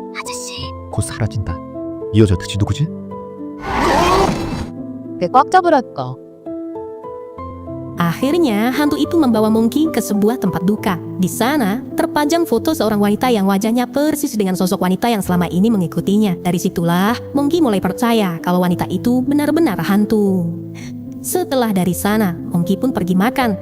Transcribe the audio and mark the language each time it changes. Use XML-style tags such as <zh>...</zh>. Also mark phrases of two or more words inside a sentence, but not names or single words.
<ko>아저씨. 곧 사라진다. 이 여자 대체 누구지? 꽉 잡으랄까.</ko> <id>Akhirnya, hantu itu membawa Monkey ke sebuah tempat duka. Di sana, terpajang foto seorang wanita yang wajahnya persis dengan sosok wanita yang selama ini mengikutinya. Dari situlah, Monkey mulai percaya kalau wanita itu benar-benar hantu. Setelah dari sana, Monkey pun pergi makan.</id>